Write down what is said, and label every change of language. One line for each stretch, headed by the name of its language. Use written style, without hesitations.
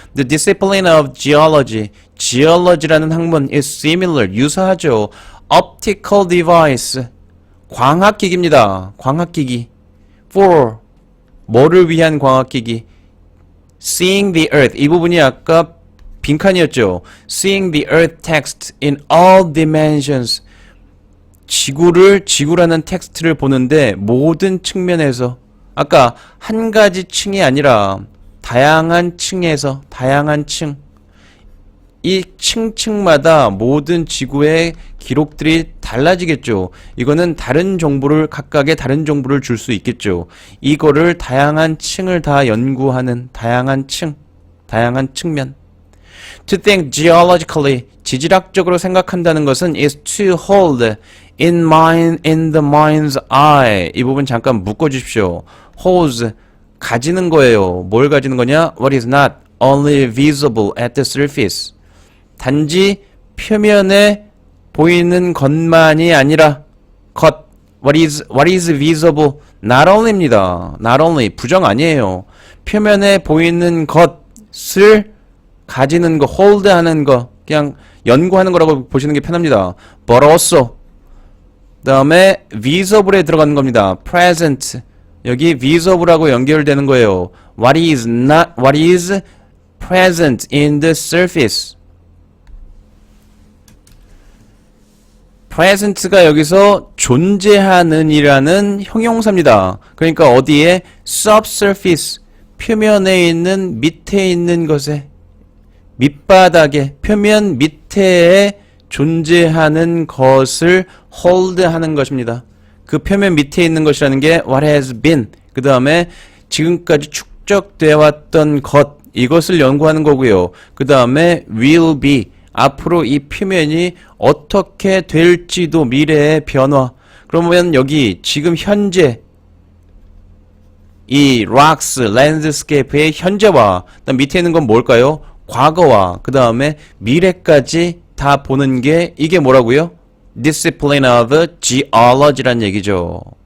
English: The discipline of geology,
Korean: geology라는 학문
English: is similar,
Korean: 유사하죠.
English: Optical device,
Korean: 광학기기입니다. 광학기기. For, 뭐를 위한 광학기기?
English: Seeing the earth,
Korean: 이 부분이 아까 빈칸이었죠.
English: Seeing the earth text in all dimensions.
Korean: 지구라는 텍스트를 보는데 모든 측면에서 아까 한 가지 층이 아니라 다양한 층에서 다양한 층 이 층층마다 모든 지구의 기록들이 달라지겠죠. 이거는 다른 정보를 각각의 다른 정보를 줄 수 있겠죠. 이거를 다양한 층을 다 연구하는 다양한 측면.
English: To think geologically,
Korean: 지질학적으로 생각한다는 것은
English: is to hold in the mind's eye.
Korean: 이 부분 잠깐 묶어주십시오.
English: Holds,
Korean: 가지는 거예요. 뭘 가지는 거냐?
English: What is not only visible at the surface.
Korean: 단지 표면에 보이는 것만이 아니라
English: what is visible not only입니다.
Korean: not only 부정 아니에요. 표면에 보이는 것을 가지는 거, hold 하는 거, 그냥 연구하는 거라고 보시는 게 편합니다. but also 그 다음에 visible에 들어가는 겁니다. present 여기 visible하고 연결되는 거예요.
English: what is present in the surface.
Korean: present가 여기서 존재하는 이라는 형용사입니다. 그러니까 어디에 subsurface 표면에 있는 밑에 있는 것에 밑바닥에 표면 밑에에 존재하는 것을 hold 하는 것입니다. 그 표면 밑에 있는 것이라는 게 what has been 그 다음에 지금까지 축적되어 왔던 것 이것을 연구하는 거고요. 그 다음에 will be 앞으로 이 표면이 어떻게 될지도 미래의 변화. 그러면 여기 지금 현재 이 rocks, landscape의 현재와 그다음 밑에 있는 건 뭘까요? 과거와 그 다음에 미래까지 다 보는 게 이게 뭐라고요?
English: Discipline of geology란
Korean: 얘기죠.